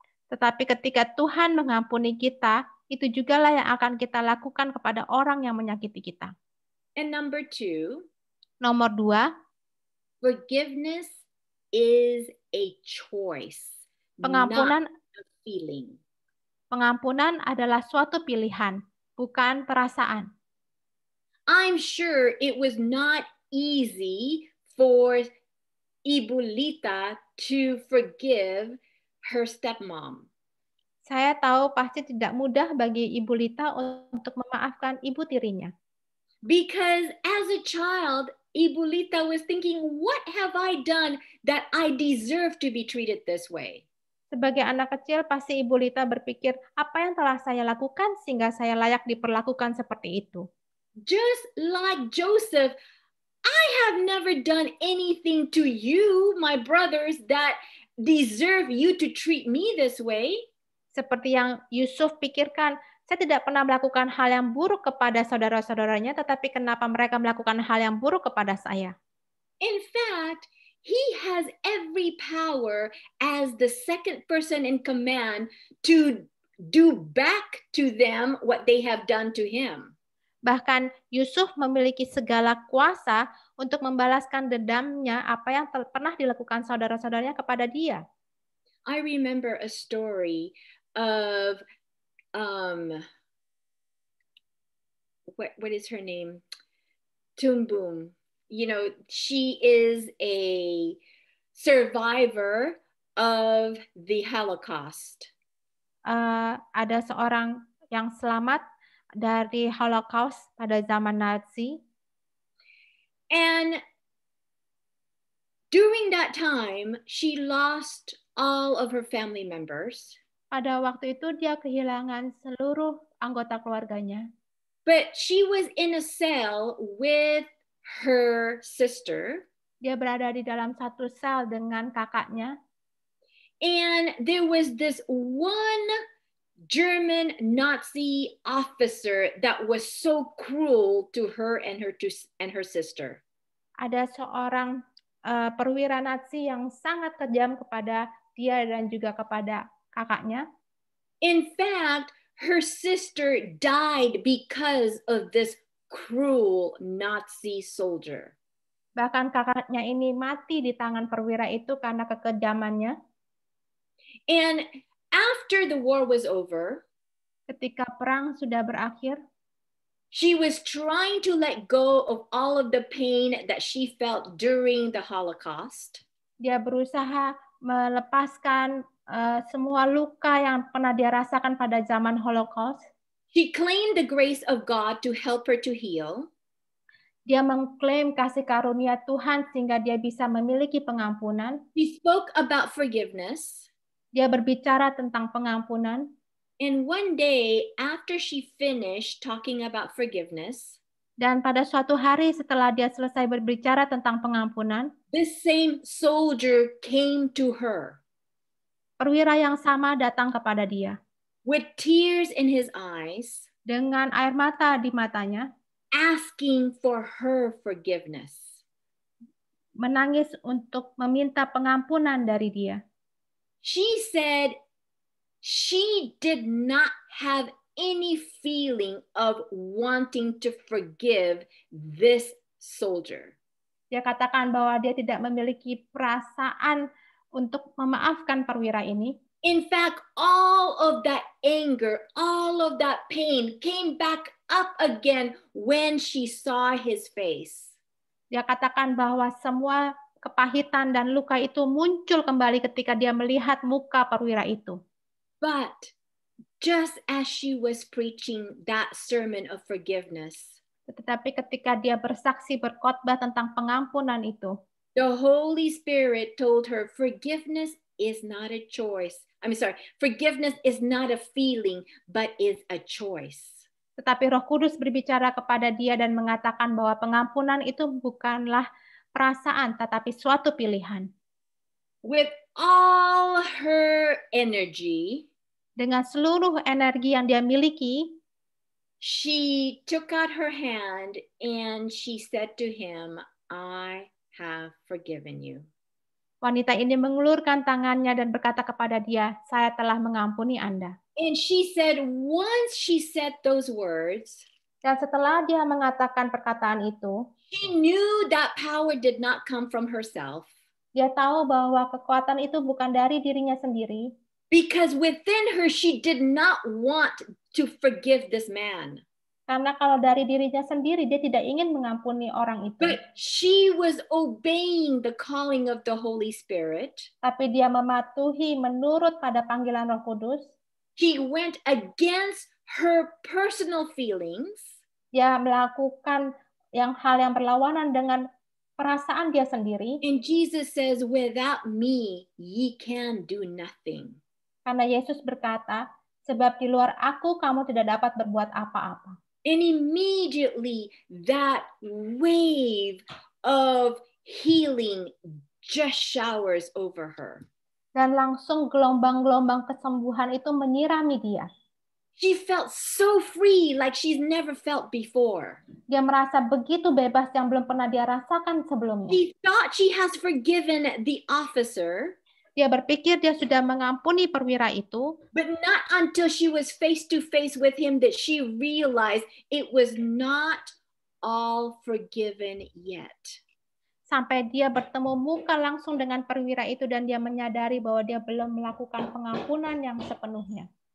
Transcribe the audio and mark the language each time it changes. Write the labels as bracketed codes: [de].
[id] Tetapi ketika Tuhan mengampuni kita, itu jugalah yang akan kita lakukan kepada orang yang menyakiti kita. [en] And number 2, [id] Nomor 2, [en] forgiveness is a choice, [id] pengampunan [en] not a feeling. [id] Pengampunan adalah suatu pilihan, bukan perasaan. [en] I'm sure it was not easy for Ibu Lita to forgive her stepmom. [id] Saya tahu pasti tidak mudah bagi Ibu Lita untuk memaafkan ibu tirinya. [en] Because as a child, Ibu Lita was thinking, what have I done that I deserve to be treated this way? [id] Sebagai anak kecil, pasti Ibu Lita berpikir, apa yang telah saya lakukan sehingga saya layak diperlakukan seperti itu. [en] Just like Joseph, I have never done anything to you, my brothers, that deserve you to treat me this way. [id] Seperti yang Yusuf pikirkan, saya tidak pernah melakukan hal yang buruk kepada saudara-saudaranya, tetapi kenapa mereka melakukan hal yang buruk kepada saya? [en] In fact, he has every power as the second person in command to do back to them what they have done to him. [id] Bahkan Yusuf memiliki segala kuasa untuk membalaskan dendamnya apa yang pernah dilakukan saudara-saudaranya kepada dia. [en] I remember a story of what is her name? Tumbum. You know, she is a survivor of the Holocaust. [id] Ada seorang yang selamat dari Holocaust pada zaman Nazi. [en] And during that time, she lost all of her family members. [id] Pada waktu itu dia kehilangan seluruh anggota keluarganya. [en] But she was in a cell with her sister. [id] Dia berada di dalam satu sel dengan kakaknya. [en] And there was this one German Nazi officer that was so cruel to her and her sister. [id] Ada seorang perwira Nazi yang sangat kejam kepada dia dan juga kepada kakaknya. [en] In fact, her sister died because of this cruel Nazi soldier. [id] Bahkan kakaknya ini mati di tangan perwira itu karena kekejamannya. [en] And after the war was over, [id] ketika perang sudah berakhir, [en] she was trying to let go of all of the pain that she felt during the Holocaust. [id] Dia berusaha melepaskan semua luka yang pernah dia rasakan pada zaman Holocaust. [en] She claimed the grace of God to help her to heal. [id] Dia mengklaim kasih karunia Tuhan sehingga dia bisa memiliki pengampunan. [en] She spoke about forgiveness. [id] Dia berbicara tentang pengampunan. [en] And one day after she finished talking about forgiveness, [id] dan pada suatu hari setelah dia selesai berbicara tentang pengampunan, [en] this same soldier came to her. [id] Perwira yang sama datang kepada dia. [en] With tears in his eyes, [id] dengan air mata di matanya, [en] asking for her forgiveness. [id] Menangis untuk meminta pengampunan dari dia. [en] She said she did not have any feeling of wanting to forgive this soldier. [id] Dia katakan bahwa dia tidak memiliki perasaan untuk memaafkan perwira ini. [en] In fact, all of that anger, all of that pain came back up again when she saw his face. [id] Dia katakan bahwa semua kepahitan dan luka itu muncul kembali ketika dia melihat muka perwira itu. [en] But just as she was preaching that sermon of forgiveness, [id] tetapi ketika dia bersaksi berkhotbah tentang pengampunan itu, [en] the Holy Spirit told her forgiveness is not a choice. Forgiveness is not a feeling, but is a choice. [id] Tetapi Roh Kudus berbicara kepada dia dan mengatakan bahwa pengampunan itu bukanlah perasaan, tetapi suatu pilihan. [en] With all her energy, [id] dengan seluruh energi yang dia miliki, [en] she took out her hand and she said to him, I have forgiven you. [id] Wanita ini mengulurkan tangannya dan berkata kepada dia, saya telah mengampuni Anda. [en] And she said, once she said those words, [id] Dan setelah dia mengatakan perkataan itu, [en] she knew that power did not come from herself. [id] dia tahu bahwa kekuatan itu bukan dari dirinya sendiri. [en] Because within her, she did not want to forgive this man. [id] Karena kalau dari dirinya sendiri, dia tidak ingin mengampuni orang itu. [en] But she was obeying the calling of the Holy Spirit. [id] Tapi dia mematuhi menurut pada panggilan Roh Kudus. [en] He went against her personal feelings. [id] Dia melakukan hal yang berlawanan dengan perasaan dia sendiri. [en] And Jesus says, without me, ye can do nothing. [id] Karena Yesus berkata, sebab di luar aku kamu tidak dapat berbuat apa-apa. [en] And immediately that wave of healing just showers over her. [id] Dan langsung gelombang-gelombang kesembuhan itu menyirami dia. [en] She felt so free like she's never felt before. [id] Dia merasa begitu bebas yang belum pernah dia rasakan sebelumnya. [en] She thought she has forgiven the officer. [id] Dia berpikir dia sudah mengampuni perwira itu. [en] But not until she was face to face with him that she realized it was not all forgiven yet. [id] Sampai dia bertemu muka langsung dengan perwira itu dan dia menyadari bahwa dia belum melakukan pengampunan yang sepenuhnya.